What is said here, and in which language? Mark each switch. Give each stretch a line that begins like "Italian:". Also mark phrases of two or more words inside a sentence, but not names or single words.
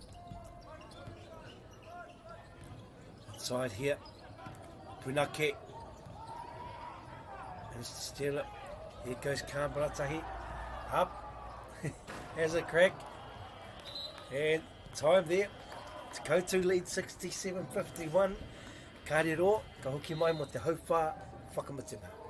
English: Inside here. Punake. And to steal it. Here goes Ratahi. Up. Has a crack. And time there. Kotu lead 67-51.
Māori: Karero, ka hoki mai mo te hauwha whakamatina.